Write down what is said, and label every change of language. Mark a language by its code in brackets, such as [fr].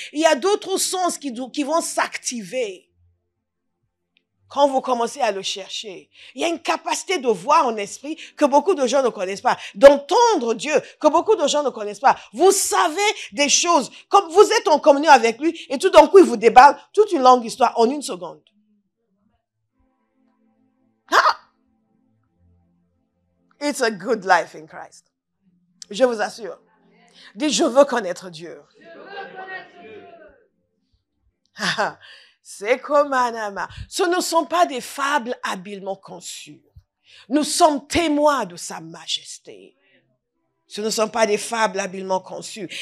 [fr] Il y a d'autres sens qui vont s'activer. Quand vous commencez à le chercher, il y a une capacité de voir en esprit que beaucoup de gens ne connaissent pas, d'entendre Dieu que beaucoup de gens ne connaissent pas. Vous savez des choses, comme vous êtes en communion avec lui et tout d'un coup il vous déballe toute une longue histoire en une seconde. Ah! [en] It's a good life in Christ. [fr] Je vous assure. Dites, je veux connaître Dieu. C'est comme Anama. Ce ne sont pas des fables habilement conçues. Nous sommes témoins de sa majesté. Ce ne sont pas des fables habilement conçues.